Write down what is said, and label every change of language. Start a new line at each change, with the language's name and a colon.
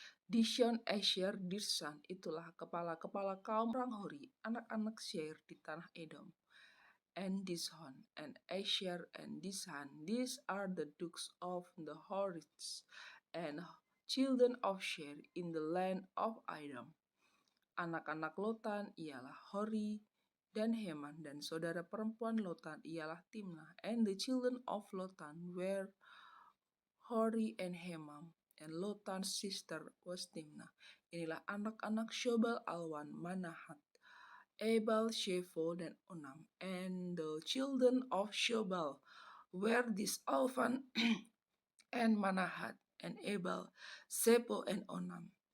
Indonesian: Dishon, Asher, Dirsan, itulah kepala-kepala kaum orang Hori, anak-anak Seir di tanah Edom.
English: And Dishon, and Asher, and Dishan, these are the dukes of the Horites, and children of Seir in the land of Edom.
Indonesian: Anak-anak Lotan ialah Hori dan Heman, dan saudara perempuan Lotan ialah Timnah.
English: And the children of Lotan were Hori and Hemam, and Lotan's sister was Timnah.
Indonesian: Inilah anak-anak Shobal, Alwan, Manahat, Ebal, Shepho, dan Onam.
English: And the children of Shobal were this Alvan and Manahat, and Ebal, Shepho, and Onam.